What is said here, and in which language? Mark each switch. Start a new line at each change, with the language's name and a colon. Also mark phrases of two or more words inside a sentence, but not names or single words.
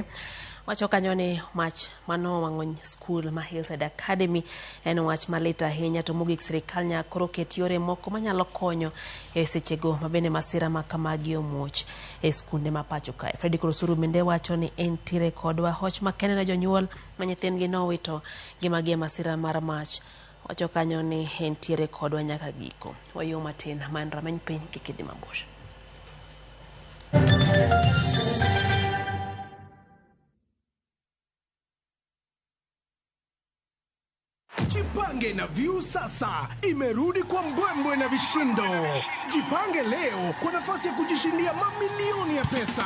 Luo (Kenya and Tanzania): Wacho kanyo ni mach mano wang'ony school ma Hillside Academy en wach malita ahinya to mogik sirikal nyakoro ket yore moko manyalo konyo e sechego mabende masira makamagi omuoch e skunde ma pacho kae. Freddy Kurosuru bende wacho ni entiere kodwa hoch makende na jonyuol ma nyithindgi nowito ngimagi e masira mar mach. Wacho kanyo ni entiere kodwa nyaka giko. Wayo matin man rameny piny kikidhi mabor.
Swahili: Jipange na View sasa imerudi kwa mbwembwe na vishindo. Jipange leo kwa nafasi ya kujishindia mamilioni ya pesa.